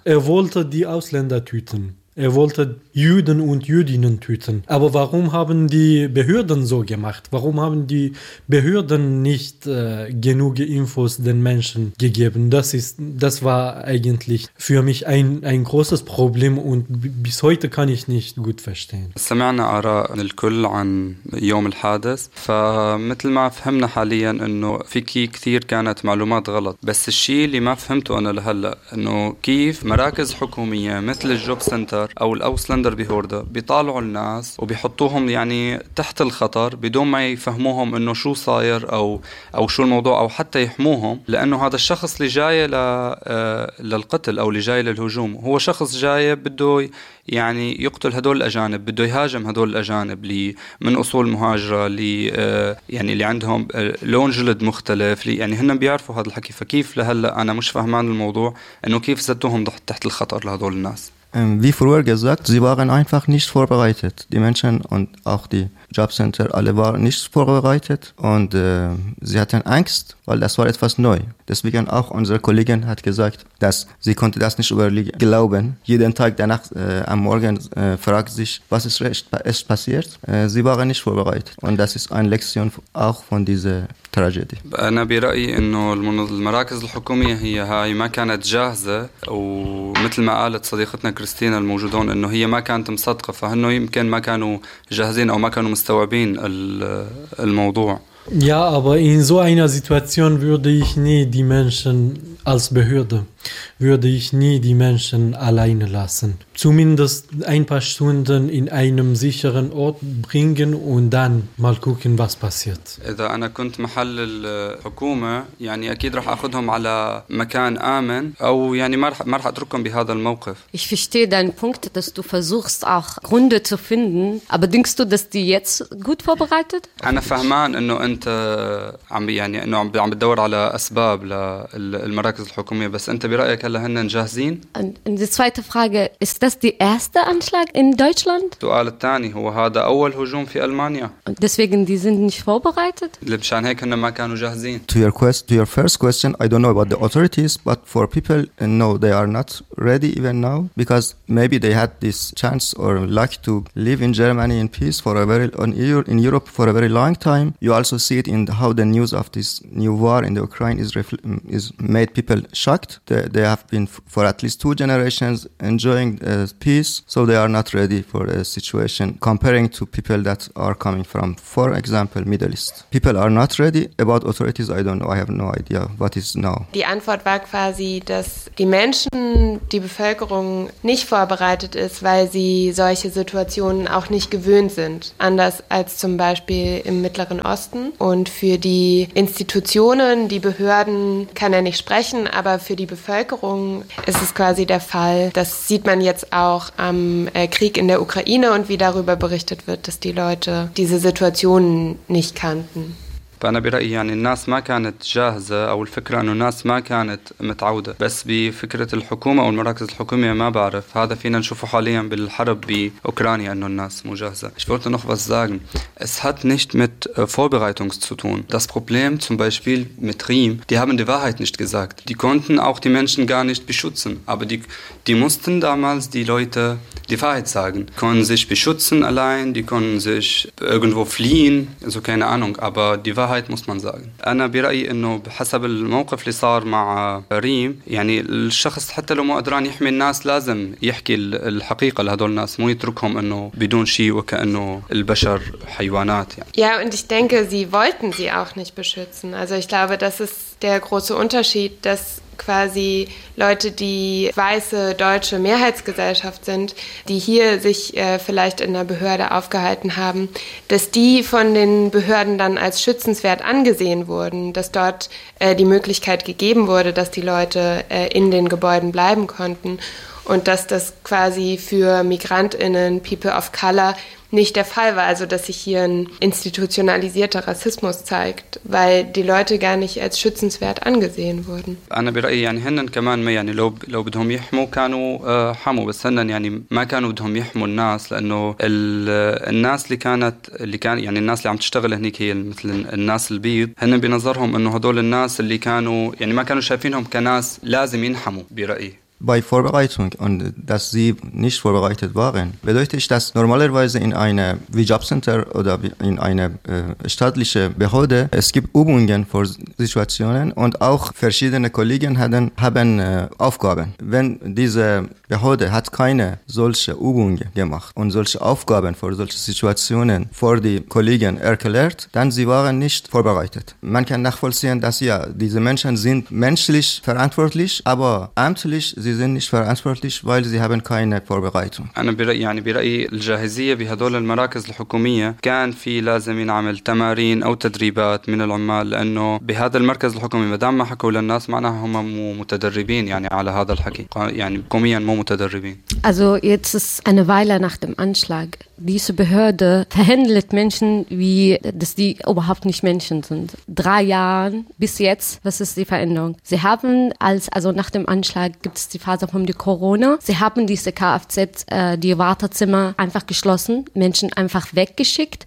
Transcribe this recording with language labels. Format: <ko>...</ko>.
<de>Er wollte die Ausländer töten. Er wollte Juden und Jüdinnen töten. Aber warum haben die Behörden so gemacht? Warum haben die Behörden nicht genug Infos den Menschen gegeben? Das war eigentlich für mich ein großes Problem und bis heute kann ich nicht gut verstehen.</de> <ar>سمعنا آراء الكل عن يوم الحادث. فمثل ما فهمنا حاليا إنه في كثير كانت معلومات غلط. بس الشيء اللي ما فهمته أنا لهلا إنه كيف مراكز حكومية مثل الجوب سنتر أو الأوسلند بهوردة بيطالعوا الناس وبيحطوهم يعني تحت الخطر بدون ما يفهموهم انه شو صاير او شو الموضوع او حتى يحموهم لانه هذا الشخص اللي جاي للقتل او اللي جاي للهجوم هو شخص جاي بده يعني يقتل هدول الاجانب بده يهاجم هدول الاجانب اللي من اصول مهاجره اللي يعني اللي عندهم لون جلد مختلف يعني هم بيعرفوا هذا الحكي فكيف لهلا انا مش فهمان الموضوع انه كيف سدوهم تحت الخطر لهدول الناس.</ar> <de>Wie vorher gesagt, sie waren einfach nicht vorbereitet. Die Menschen und auch die Jobcenter, alle waren nicht vorbereitet. Und sie hatten Angst, weil das war etwas neu. Deswegen auch unsere Kollegin hat gesagt, dass sie konnte das nicht glauben. Jeden Tag danach am Morgen fragt sich, was ist echt passiert. Sie waren nicht vorbereitet. Und das ist eine Lektion auch von dieser تراجيدي.</de> <ar>أنا برأيي إنه المراكز الحكومية هي هاي ما كانت جاهزة ومثل ما قالت صديقتنا كريستينا الموجودون إنه هي ما كانت مصدقة فهنو يمكن ما كانوا جاهزين أو ما كانوا مستوعبين الموضوع.</ar> <de>Ja, aber in so einer Situation würde ich nie die Menschen als Behörde, würde ich nie die Menschen alleine lassen. Zumindest ein paar Stunden in einem sicheren Ort bringen und dann mal gucken, was passiert.</de> <ar>إذا أنا كنت محل الحكومة يعني أكيد رح أخذهم على مكان آمن أو يعني ما رح أتركهم بهذا الموقف.</ar> <de>Ich verstehe deinen Punkt, dass du versuchst auch Gründe zu finden, aber denkst du, dass die jetzt gut vorbereitet?</de> <ar>أنا فهمان إنه انت عم يعني انه عم بتدور على اسباب للمراكز الحكوميه بس انت برايك هلا هن جاهزين؟</ar> <de>Die zweite Frage ist das der erste Anschlag in Deutschland؟</de> <ar>السؤال الثاني هو هذا اول هجوم في المانيا؟</ar> <de>Deswegen die sind nicht vorbereitet؟</de> <ar>لمشان هيك هن ما كانوا جاهزين.</ar> <en>To your first question, I don't know about the authorities, but for people, no, they are not ready even now because maybe they had this chance or luck to live in Germany in peace for a very in Europe for a very long time. You also see it in how the news of this new war in the Ukraine is made people shocked. They have been for at least two generations enjoying peace, so they are not ready for a situation comparing to people that are coming from, for example, Middle East. People are not ready. About authorities, I don't know. I have no idea what is now.</en> <de>Die Antwort war quasi, dass die Menschen, die Bevölkerung nicht vorbereitet ist, weil sie solche Situationen auch nicht gewöhnt sind. Anders als zum Beispiel im Mittleren Osten. Und für die Institutionen, die Behörden kann er nicht sprechen, aber für die Bevölkerung ist es quasi der Fall. Das sieht man jetzt auch am Krieg in der Ukraine und wie darüber berichtet wird, dass die Leute diese Situationen nicht kannten.</de> <ar>فأنا برأيي يعني الناس ما كانت جاهزة أو الفكرة أنه الناس ما كانت متعودة بس بفكرة الحكومة أو المراكز الحكومية ما بعرف هذا فينا نشوفه حاليا بالحرب بأوكرانيا أنه الناس مو جاهزة.</ar> <de>Ich wollte noch was sagen. Es hat nicht mit Vorbereitung zu tun. Das Problem zum Beispiel mit Riem, die haben die Wahrheit nicht gesagt. Die konnten auch die Menschen gar nicht beschützen. Aber die mussten damals die Leute die Wahrheit sagen. Die konnten sich beschützen allein, die konnten sich irgendwo fliehen, also keine Ahnung, aber die Wahrheit muss man sagen.</de> <ar>أنا برأيي إنه بحسب الموقف اللي صار مع ريم يعني الشخص حتى لو ما قدران يحمي الناس لازم يحكي الحقيقة لهدول الناس مو يتركهم إنه بدون شيء وكأنه البشر حيوانات يعني.</ar> <de>Ja, und ich denke, sie wollten sie auch nicht beschützen. Also ich glaube, das ist der große Unterschied, dass quasi Leute, die weiße deutsche Mehrheitsgesellschaft sind, die hier sich vielleicht in der Behörde aufgehalten haben, dass die von den Behörden dann als schützenswert angesehen wurden, dass dort die Möglichkeit gegeben wurde, dass die Leute in den Gebäuden bleiben konnten und dass das quasi für MigrantInnen, People of Color, nicht der Fall war, also dass sich hier ein institutionalisierter Rassismus zeigt, weil die Leute gar nicht als schützenswert angesehen wurden.</de> <ar>انا برايي يعني هن كمان ما يعني لو بدهم يحموا كانوا حموا بس هن يعني ما كانوا بدهم يحموا الناس لانه الناس اللي كانت اللي كان يعني الناس اللي عم تشتغل هنيك هي مثل الناس البيض هن بنظرهم انه هدول الناس اللي كانوا يعني ما كانوا شايفينهم كناس لازم ينحموا برايي.</ar> <de>Bei Vorbereitung und dass sie nicht vorbereitet waren, bedeutet ich, dass normalerweise in einem Jobcenter oder in einer staatlichen Behörde es gibt Übungen für Situationen und auch verschiedene Kollegen haben Aufgaben. Wenn diese Behörde hat keine solche Übungen gemacht und solche Aufgaben für solche Situationen vor die Kollegen erklärt, dann sie waren nicht vorbereitet. Man kann nachvollziehen, dass ja diese Menschen sind menschlich verantwortlich, aber amtlich sie sind nicht verantwortlich, weil sie haben keine Vorbereitung.</de> <ar>انا برايي يعني برايي الجاهزيه بهذول المراكز الحكوميه كان في لازم ينعمل تمارين او تدريبات من العمال لانه بهذا المركز الحكومي ما دام ما حكوا للناس معناها هم مو متدربين يعني على هذا الحكي يعني حكوميا مو متدربين.</ar> <de>Also jetzt ist eine Weile nach dem Anschlag. Diese Behörde verhandelt Menschen, wie dass die überhaupt nicht Menschen sind. 3 Jahren bis jetzt, was ist die Veränderung? Sie haben also nach dem Anschlag gibt es die Phase von der Corona. Sie haben diese Kfz, die Wartezimmer einfach geschlossen, Menschen einfach weggeschickt.</de>